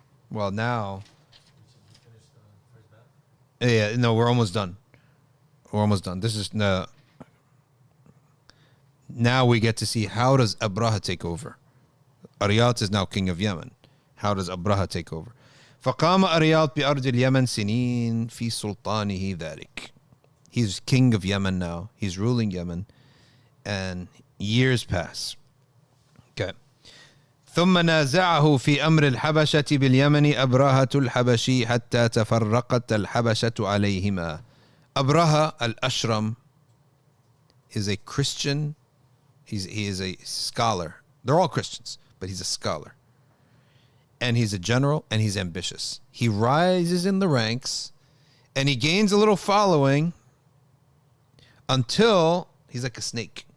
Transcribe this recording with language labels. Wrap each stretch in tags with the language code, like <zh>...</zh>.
<en>Well, now, yeah, no, we're almost done. We're almost done. This is now we get to see, how does Abraha take over? Aryat is now king of Yemen. How does Abraha take over?</en> <ar>فقام أرياط بأرض اليمن سنين في سلطانه ذلك.</ar> <en>He's king of Yemen now. He's ruling Yemen, and years pass. Okay.</en> <ar>ثم نازعه في أمر الحبشة باليمن أبرهة الحبشي حتى تفرقت الحبشة عليهما.</ar> <en>Abraha al-Ashram is a Christian. He is a scholar. They're all Christians, but he's a scholar. And he's a general, and he's ambitious. He rises in the ranks, and he gains a little following until he's like a snake.</en>